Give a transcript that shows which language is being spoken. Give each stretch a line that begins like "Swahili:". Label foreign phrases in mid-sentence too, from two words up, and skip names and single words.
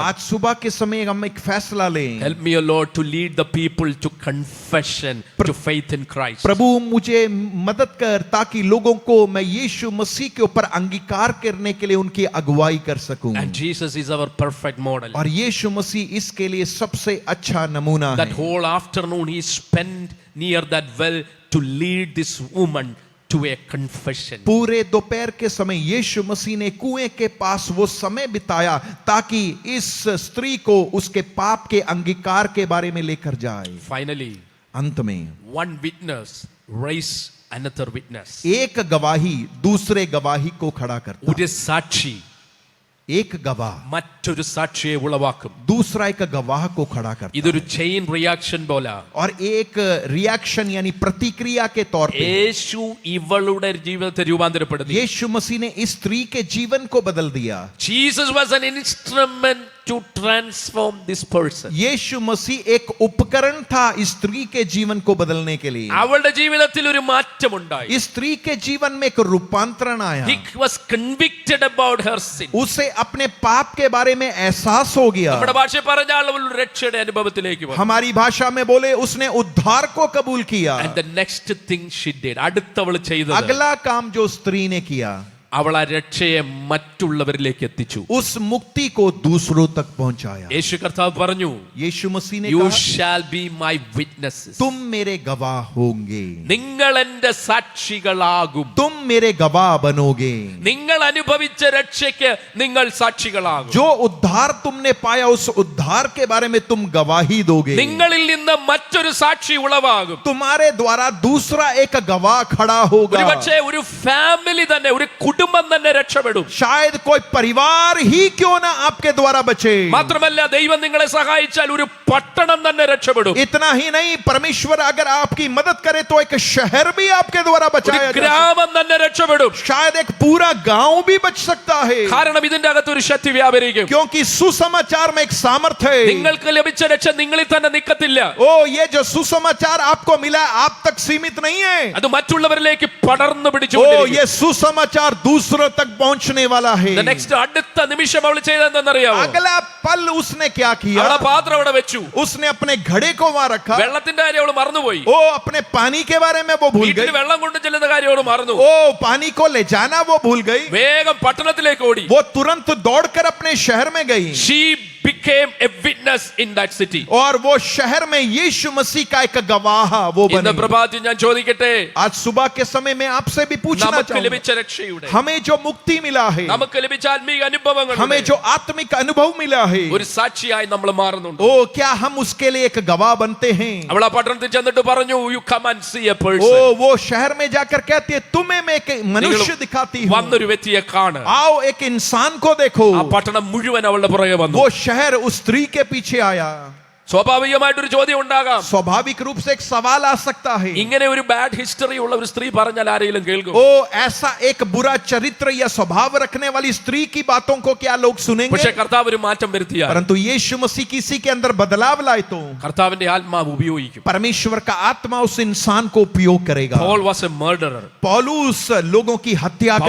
Hindi: आज सुबह के समय हम एक फैसला लें.
English: Help me, O Lord, to lead the people to confession, to faith in Christ.
Hindi: प्रभु मुझे मदद कर ताकि लोगों को मैं यीशु मसीह के ऊपर अंगीकार करने के लिए उनकी अगुवाई कर सकूं.
English: And Jesus is our perfect model.
Hindi: और यीशु मसीह इसके लिए सबसे अच्छा नमूना
English: That
Hindi: है.
English: whole afternoon he spent near that well to lead this woman to a confession.
Hindi: पूरे दोपहर के समय यीशु मसीह ने कुएं के पास वो समय बिताया ताकि इस स्त्री को उसके पाप के अंगीकार के बारे में लेकर जाए.
English: Finally,
Hindi: अंत में
English: one witness raised another witness.
Hindi: एक गवाही दूसरे गवाही को खड़ा करता.
Malayalam: ഒരു സാക്ഷി
Hindi: एक गवाह
Malayalam: മറ്റൊരു സാക്ഷിയെ ഉളവാക്കും.
Hindi: दूसरा एक गवाह को खड़ा करता.
Malayalam: ഇതൊരു
English: chain reaction
Malayalam: പോലെ.
Hindi: और एक रिएक्शन यानी प्रतिक्रिया के तौर पे
Malayalam: യേശു ഇവളുടെ ജീവിതത്തെ രൂപാന്തരപ്പെടുത്തി.
Hindi: यीशु मसीह ने इस स्त्री के जीवन को बदल दिया.
English: Jesus was an instrument to transform this person.
Hindi: यीशु मसीह एक उपकरण था इस स्त्री के जीवन को बदलने के लिए.
Malayalam: അവളുടെ ജീവിതത്തിൽ ഒരു മാറ്റമുണ്ടായി.
Hindi: इस स्त्री के जीवन में एक रूपांतरण आया.
English: He was convicted about her sin.
Hindi: उसे अपने पाप के बारे में एहसास हो गया.
Malayalam: നമ്മുടെ ഭാഷ പറഞ്ഞാൽ അവൾ രക്ഷയുടെ അനുഭവത്തിലേക്ക് വന്നു.
Hindi: हमारी भाषा में बोले उसने उद्धार को कबूल किया.
English: And the next thing she did,
Malayalam: അടുത്തവൾ ചെയ്തത്,
Hindi: अगला काम जो स्त्री ने किया,
Malayalam: അവൾ ആ രക്ഷയെ മറ്റുള്ളവരിലേക്ക് എത്തിച്ചു.
Hindi: उस मुक्ति को दूसरों तक पहुंचाया.
Malayalam: യേശു കർത്താവ് പറഞ്ഞു,
Hindi: यीशु मसीह ने
English: you
Hindi: कहा,
English: shall be my witnesses.
Hindi: तुम मेरे गवाह होंगे.
Malayalam: നിങ്ങൾ എന്റെ സാക്ഷികളാകും.
Hindi: तुम मेरे गवाह बनोगे.
Malayalam: നിങ്ങൾ അനുഭവിച്ച രക്ഷയ്ക്ക് നിങ്ങൾ സാക്ഷികളാകും.
Hindi: जो उद्धार तुमने पाया उस उद्धार के बारे में तुम गवाही दोगे.
Malayalam: നിങ്ങളിൽ നിന്ന് മറ്റൊരു സാക്ഷി ഉളവാകും.
Hindi: तुम्हारे द्वारा दूसरा एक गवाह खड़ा होगा.
Malayalam: ഒരുപക്ഷേ ഒരു ഫാമിലി തന്നെ, ഒരു കുടുംബം തന്നെ രക്ഷപ്പെടും.
Hindi: शायद कोई परिवार ही क्यों ना आपके द्वारा बचे.
Malayalam: മാത്രമല്ല ദൈവം നിങ്ങളെ സഹായിച്ചാൽ ഒരു പട്ടണം തന്നെ രക്ഷപ്പെടും.
Hindi: इतना ही नहीं, परमेश्वर अगर आपकी मदद करे तो एक शहर भी आपके द्वारा
Malayalam: ഒരു
Hindi: बचाया जा सकता
Malayalam: ഗ്രാമം തന്നെ രക്ഷപ്പെടും.
Hindi: है. शायद एक पूरा गांव भी बच सकता है.
Malayalam: കാരണം ഇതിന്റെ അകത്ത് ഒരു ശക്തി വ്യാപരിക്കും.
Hindi: क्योंकि सुसमाचार में एक सामर्थ्य है.
Malayalam: നിങ്ങൾക്ക് ലഭിച്ച രക്ഷ നിങ്ങളിൽ തന്നെ നിൽക്കത്തില്ല.
Hindi: ओ ये जो सुसमाचार आपको मिला है, आप तक सीमित नहीं है.
Malayalam: അത് മറ്റുള്ളവരിലേക്ക് പടർന്നു ओ പിടിച്ചു.
Hindi: ये सुसमाचार दूसरों तक पहुंचने वाला है.
Malayalam: നെക്സ്റ്റ് അടുത്ത നിമിഷം അവൾ ചെയ്തതെന്നറിയാമോ?
Hindi: अगला पल उसने क्या किया?
Malayalam: അവളെ പാത്രം അവിടെ വെച്ചു.
Hindi: उसने अपने घड़े को वहां रखा.
Malayalam: വെള്ളത്തിന്റെ കാര്യം അവൾ മറന്നുപോയി.
Hindi: ओ अपने पानी के बारे में वो भूल
Malayalam: വീട്ടിൽ
Hindi: गई.
Malayalam: വെള്ളം കൊണ്ടു ചെല്ലുന്ന കാര്യം അവൾ മറന്നു.
Hindi: ओ पानी को ले जाना वो भूल गई.
Malayalam: വേഗം പട്ടണത്തിലേക്ക് ഓടി.
Hindi: वो तुरंत दौड़कर अपने शहर में गई.
English: She became a witness in that city.
Hindi: और वो शहर में यीशु मसीह का एक गवाह वो
Malayalam: ഇന്ന്
Hindi: बनी.
Malayalam: പ്രഭാതത്തിൽ ഞാൻ ചോദിക്കട്ടെ,
Hindi: आज सुबह के समय में आपसे भी पूछना
Malayalam: നമുക്ക്
Hindi: चाहूंगा,
Malayalam: ലഭിച്ച രക്ഷയുടെ,
Hindi: हमें जो मुक्ति मिला है,
Malayalam: നമുക്ക് ലഭിച്ച ആത്മീക അനുഭവങ്ങൾ,
Hindi: हमें जो आत्मिक अनुभव मिला है,
Malayalam: ഒരു സാക്ഷിയായി നമ്മൾ മാറുന്നുണ്ട്.
Hindi: ओ क्या हम उसके लिए एक गवाह बनते हैं?
Malayalam: അവൾ ആ പട്ടണത്തിൽ ചെന്നിട്ട് പറഞ്ഞു,
English: you come and see a ओ person.
Hindi: वो शहर में जाकर कहती है, तुम्हें मैं एक मनुष्य दिखाती हूँ.
Malayalam: വന്നൊരു വ്യക്തിയെ കാണ്.
Hindi: आओ एक इंसान को देखो.
Malayalam: ആ പട്ടണം മുഴുവൻ അവളുടെ പുറകെ വന്നു.
Hindi: वो शहर उस स्त्री के पीछे आया.
Malayalam: സ്വാഭാവികമായിട്ടൊരു ചോദ്യം ഉണ്ടാകാം.
Hindi: स्वाभाविक रूप से एक सवाल आ सकता है,
Malayalam: ഇങ്ങനെ ഒരു
English: bad history
Malayalam: ഉള്ള ഒരു സ്ത്രീ പറഞ്ഞാൽ ആരെങ്കിലും കേൾക്കും?
Hindi: ओ ऐसा एक बुरा चरित्र या स्वभाव रखने वाली स्त्री की बातों को क्या लोग सुनेंगे?
Malayalam: പക്ഷെ കർത്താവ് ഒരു മാറ്റം വരുത്തിയാൽ,
Hindi: परंतु यीशु मसीह किसी के अंदर बदलाव लाए तो
Malayalam: കർത്താവിന്റെ ആത്മാവ് ഉപയോഗിക്കും.
Hindi: परमेश्वर का आत्मा उस इंसान को उपयोग करेगा.
English: Paul was a murderer.
Hindi: पौलुस लोगों की हत्या करने